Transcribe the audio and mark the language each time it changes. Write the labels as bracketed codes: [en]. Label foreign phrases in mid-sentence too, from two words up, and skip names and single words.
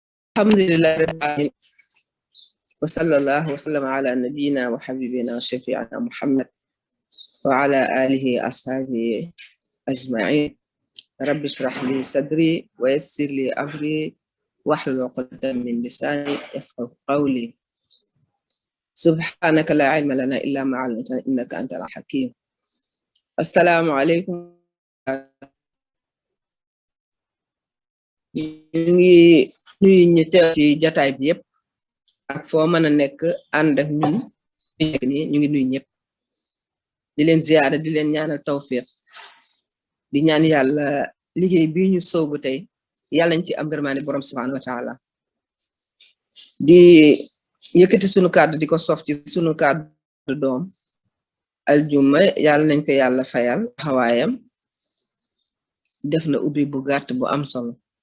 [ar] الحمد لله رب العالمين، وصلى الله وسلم على نبينا وحبيبنا وشفيعنا محمد وعلى آله أصحابه أجمعين. رب اشرح لي صدري ويسر لي أمري واحلل عقدة من لساني يفقهوا قولي. سبحانك لا علم لنا إلا ما علمتنا إنك أنت الحكيم. السلام عليكم. [wo] ñu ngi nuyu ñu teew ci jataay bi yépp ak foo mën a nekk ànd ak ñun ñu ngi nuyu ñëpp di leen ziyaara di leen ñaanal tawfiq di ñaan yàlla liggéey bi ñu soobu tey yàlla ñu ci am ngërmaane borom [ar] سبحانه وتعالى [wo] di yëkkati sunu kàddu di ko sof ci sunu kàddu doom aljuma yàlla nañ ko yàlla fayal xawaayam def na ubbi bu gàtt bu am solo.